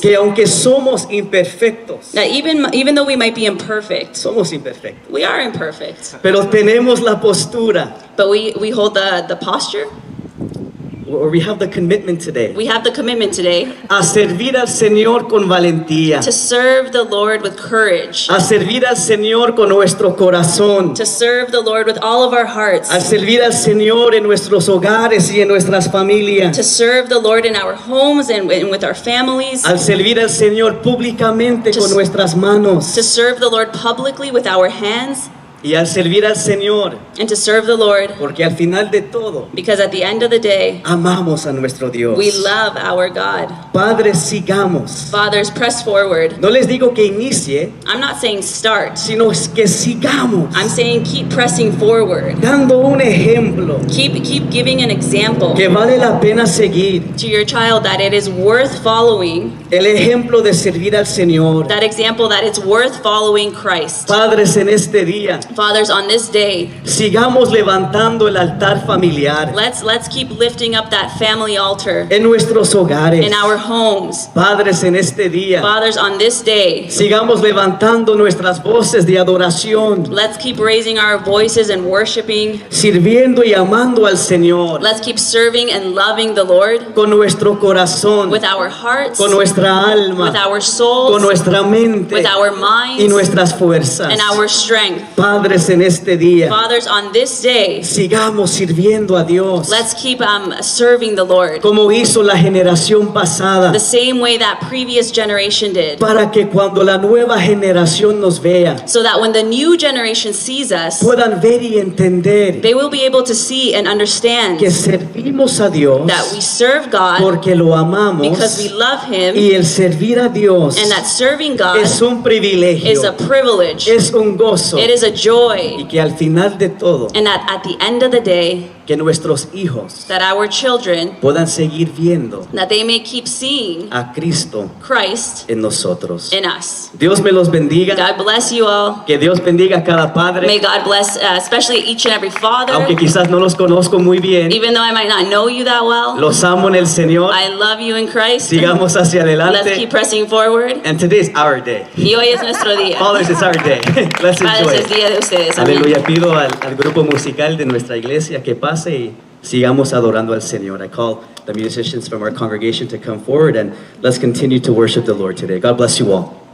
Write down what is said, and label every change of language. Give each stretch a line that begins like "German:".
Spanish: que aunque somos imperfectos,
English: That even though we might be imperfect,
Spanish: somos imperfectos,
English: we are imperfect,
Spanish: pero tenemos la postura,
English: but we hold the posture. or we have the commitment today, We have the commitment today
Spanish: a servir al Señor con valentía,
English: to serve the Lord with courage,
Spanish: a servir al Señor con nuestro corazón,
English: to serve the Lord with all of our hearts,
Spanish: a servir al Señor en nuestros hogares y en nuestras familias,
English: to serve the Lord in our homes and with our families,
Spanish: al servir al Señor públicamente con nuestras manos
English: to serve the Lord publicly with our hands,
Spanish: y al servir al Señor,
English: and to serve the Lord
Spanish: porque al final de todo
English: because at the end of the day,
Spanish: amamos a nuestro Dios.
English: we love our God.
Spanish: Padres, sigamos.
English: Fathers, press forward.
Spanish: No les digo que inicie,
English: I'm not saying start.
Spanish: sino que sigamos
English: I'm saying keep pressing forward.
Spanish: dando un ejemplo
English: Keep giving an example
Spanish: que vale la pena seguir.
English: to your child that it is worth following,
Spanish: El ejemplo de servir al Señor.
English: that example that it's worth following Christ.
Spanish: Padres, en este día,
English: Fathers, on this day,
Spanish: sigamos levantando el altar familiar
English: let's keep lifting up that family altar
Spanish: en nuestros hogares.
English: in our homes.
Spanish: Padres, en este día,
English: Fathers, on this day,
Spanish: sigamos levantando nuestras voces de adoración,
English: let's keep raising our voices and worshiping.
Spanish: sirviendo y amando al Señor
English: Let's keep serving and loving the Lord
Spanish: con nuestro corazón,
English: with our hearts,
Spanish: con nuestra alma,
English: with our
Spanish: con
English: souls,
Spanish: nuestra mente
English: with our
Spanish: y
English: minds,
Spanish: nuestras fuerzas.
English: and our strength.
Spanish: Padres, en este día,
English: Fathers, on this day,
Spanish: sigamos sirviendo a Dios
English: let's keep serving the Lord
Spanish: como hizo la generación pasada,
English: the same way that previous generation did,
Spanish: para que cuando la nueva generación nos vea,
English: so that when the new generation sees us,
Spanish: puedan ver y entender
English: they will be able to see and understand
Spanish: que servimos a Dios
English: that we serve God
Spanish: porque lo amamos,
English: because we love Him,
Spanish: y el servir a Dios
English: and that serving God
Spanish: es un privilegio,
English: is a privilege,
Spanish: es un gozo,
English: it is a joy,
Spanish: y que al final de todo,
English: and that at the end of the day,
Spanish: que nuestros hijos
English: that our children,
Spanish: puedan seguir viendo
English: that they may keep seeing
Spanish: a Cristo
English: Christ
Spanish: en nosotros.
English: in us.
Spanish: Dios me los bendiga,
English: God bless you all.
Spanish: que Dios bendiga a cada padre,
English: May God bless especially each and every father.
Spanish: aunque quizás no los conozco muy bien,
English: Even though I might not know you that well,
Spanish: los amo en el Señor,
English: I love you in Christ.
Spanish: sigamos hacia
English: Let's
Spanish: adelante,
English: keep pressing forward. and today's our day.
Spanish: Y hoy es nuestro día.
English: Fathers, it's our day. Let's enjoy
Spanish: Padres, es
English: it.
Spanish: día de ustedes. Amén. Aleluya, pido al grupo musical de nuestra iglesia que pase y sigamos adorando al Señor.
English: I call the musicians from our congregation to come forward and let's continue to worship the Lord today. God bless you all.